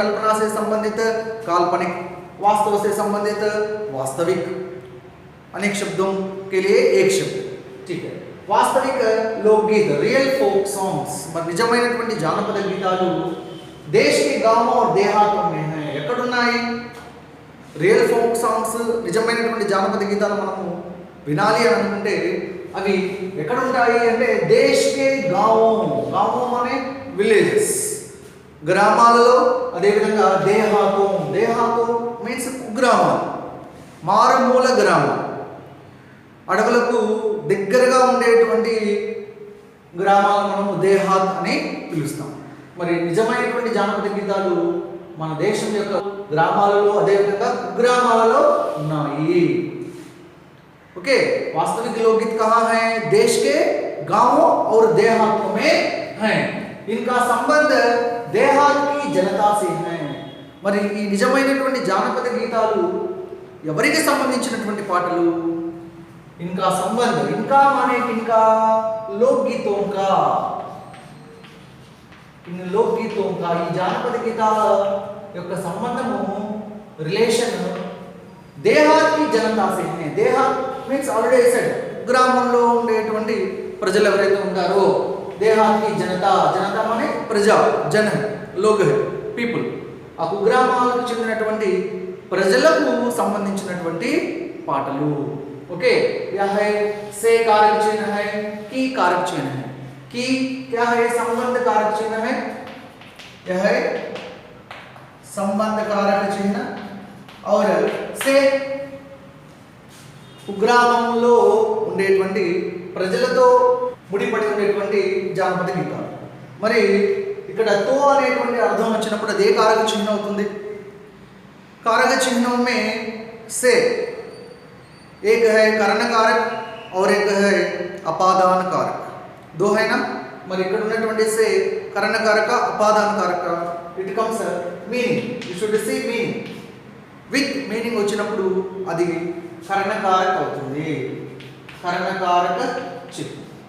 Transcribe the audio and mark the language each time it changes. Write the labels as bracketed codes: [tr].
[hi] कल्पना से संबंधित काल्पनिक, वास्तव से संबंधित वास्तविक। अनेक शब्दों के लिए एक शब्द, ठीक है। वास्तविक लोकगीत, [en] real folk songs, [te] మరి నిజమైనటువంటి జానపద గీతాలు [hi] देश के गांवों और देहातों में है. [te] ఎక్కడున్నాయి రియల్ ఫోక్ సాంగ్స్, నిజమైనటువంటి జానపద గీతాలు మనము వినాలి అని అనుకుంటే అవి ఎక్కడ ఉంటాయి అంటే దేశ్ కే గాంవోं, గాంవోं అనే విలేజెస్, గ్రామాలలో, అదేవిధంగా దేహాతో, దేహాతో మీన్స్ కుగ్రామాలు, మారుమూల గ్రామాలు, అడవులకు దగ్గరగా ఉండేటువంటి గ్రామాలను మనము దేహాత్ అని పిలుస్తాం. మరి నిజమైనటువంటి జానపద గీతాలు మన దేశం యొక్క గ్రామాలలో, అదేవిధంగా కుగ్రామాలలో ఉన్నాయి. [hi] ओके, वास्तविक लोकगीत कहाँ है? देश के गांवों और देहातों में है. इनका संबंध देहात की जनता से है. [te] మరి ఈ నిజమైనటువంటి జానపద గీతాలు ఎవరికి సంబంధించినటువంటి పాటలు? [hi] इनका संबंध, इनका माने इनका लोकगीतों का, इन लोकगीतों का, [te] ఈ జానపద గీతాల యొక్క సంబంధము, రిలేషన్ [hi] దేహాత్ की जनता से है. [te] దేహాత్ మీన్స్ [en] already said, [te] గ్రామంలో ఉండేటువంటి ప్రజలు ఎవరైతే ఉంటారో దేహాత్ [hi] की जनता, जनता माने [te] ప్రజా, జన, లోగ్ है, పీపుల్. ఆ కుగ్రామాలకు చెందినటువంటి ప్రజలకు సంబంధించినటువంటి పాటలు. [hi] ओके, यह है से कारक चिन्ह है, की कारक चिन्ह है. की क्या है? संबंध कारक चिन्ह है. यह है संबंध कारक चिन्ह. [te] और से కుగ్రామంలో ఉండేటువంటి ప్రజలతో ముడిపడి ఉండేటువంటి జానపద గీతాలు. మరి ఇక్కడ తో అనేటువంటి అర్థం వచ్చినప్పుడు అదే కారక చిహ్నం అవుతుంది. [hi] कारक चिन्हों में से एक है करण कारक और एक है अपादान कारक, दो है ना. [te] మరి ఇక్కడ ఉన్నటువంటి [hi] से करण कारक, अपादान कारक, [en] It comes meaning. You should see meaning. With meaning [te] వచ్చినప్పుడు అది కరణ కారక అవుతుంది. కరణ కారక చిహ్నం.